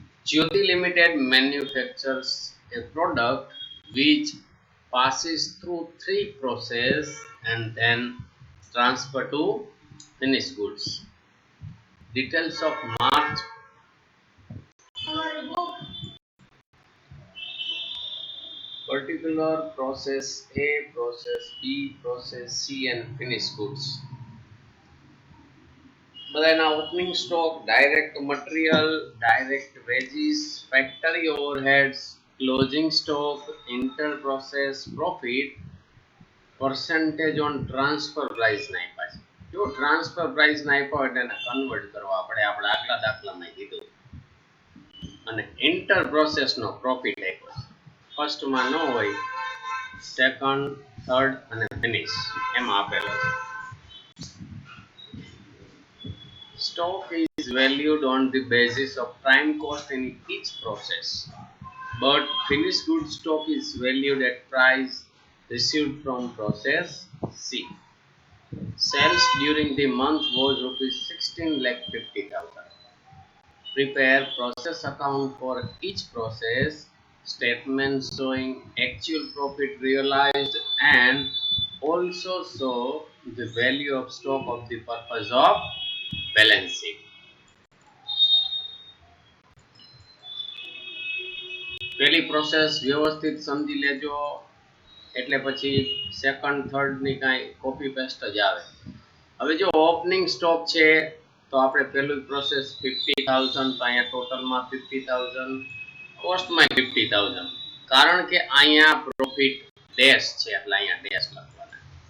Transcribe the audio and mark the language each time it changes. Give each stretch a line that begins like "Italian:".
English: Jyoti Limited manufactures a product which passes through three processes and then transfer to finished goods. Details of March particular process A, process B, process C and finished goods.
Gujarati: બધાના opening stock, direct material, direct veggies, factory overheads, closing stock, inter process profit, percentage on transfer price ના આપ્યા છે. જો transfer price ના આપ્યા એટલે એને convert કરવા આપણે આગલા દાખલામાં કીધું. અને ઇન્ટર પ્રોસેસ નો પ્રોફિટ આપ્યો છે. ફર્સ્ટમાં ન હોય, સેકન્ડ, થર્ડ અને ફિનિશ એમાં આપેલો છે.
English: Stock is valued on the basis of prime cost in each process, but finished goods stock is valued at price received from process C. Sales during the month was rupees 16,50,000. Prepare process account for each process, statements showing actual profit realized and also show the value of stock of the purpose of balance sheet.
Gujarati: પહેલી process વ્યવસ્થિત સમજી લેજો એટલે પછી second third ની કાંઈ copy paste જ આવે. હવે જો ઓપનિંગ સ્ટોક છે તો આપણે પહેલું પ્રોસેસ 50,000, તો અહીંયા ટોટલમાં 50,000, કોસ્ટમાં 50,000, કારણ કે અહીંયા પ્રોફિટ ડેશ છે એટલે અહીંયા ડેશ લખવાના.